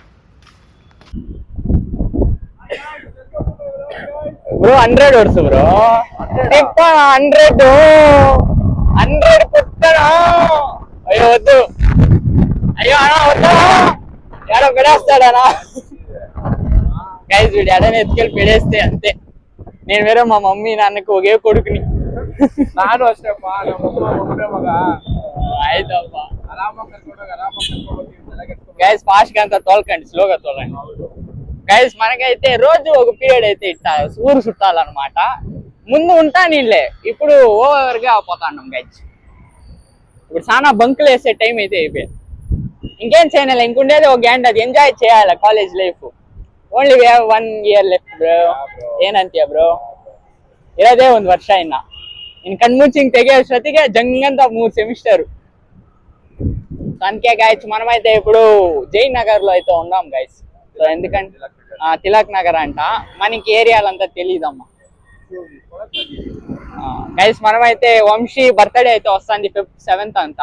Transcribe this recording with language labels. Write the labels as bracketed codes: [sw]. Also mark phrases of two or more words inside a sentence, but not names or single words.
[te] బ్రో 100 వర్స్ బ్రో 100 పుట్టనా. అయ్యో వద్దు, అయ్యో అన్నా వద్దా, ఎడ పెడేస్తాడనా గైస్. వీడు ఎడని ఎత్తుకెళ్ళి పెడేస్తే అంతే. నేను వేరే మా మమ్మీ నాన్నకి ఒకే కొడుకుని. [kn] ನಾನು ಅಷ್ಟೇಪ್ಪ, ಒಬ್ಬನೇ ಮಗ. ಆಯ್ತಪ್ಪ ಆರಾಮಾಗಿ [te] గైస్. ఫాస్ట్ గా అంతా తోలకండి, స్లోగా తోలండి గైస్. మనకైతే రోజు ఒక పీరియడ్ అయితే ఇట్టా ఊరు చుట్టాలన్నమాట. ముందు ఉంటా నీళ్ళే, ఇప్పుడు ఓవర్ గా పోతాండం గైస్. ఇప్పుడు చాలా బంకులు వేసే టైం అయితే అయిపోయింది. ఇంకేం చేయలేదు, ఇంకుండేది ఒక గంట, అది ఎంజాయ్ చేయాలి [en] college life. only we have 1 year left [kn] ಬ್ರೋ. ಏನಂತೀಯ ಬ್ರೋ? ಇರೋದೇ ಒಂದು ವರ್ಷ ಇನ್ನ. ಇನ್ ಕಣ್ಮುಚ್ಚಿ ಹಿಂಗ್ ತೆಗೆಯೋಷ್ಟೊತ್ತಿಗೆ ಜಂಗಂತ 3 సెమిస్టర్. [te] అందుకే గైస్ మనమైతే ఇప్పుడు జైన్ నగర్ లో అయితే ఉన్నాం గైస్. సో ఎందుకంటే తిలక్ నగర్ అంట, మనకి ఏరియాలంతా తెలియదమ్మా గైస్. మనమైతే వంశీ బర్త్డే అయితే వస్తుంది February 7th అంతా.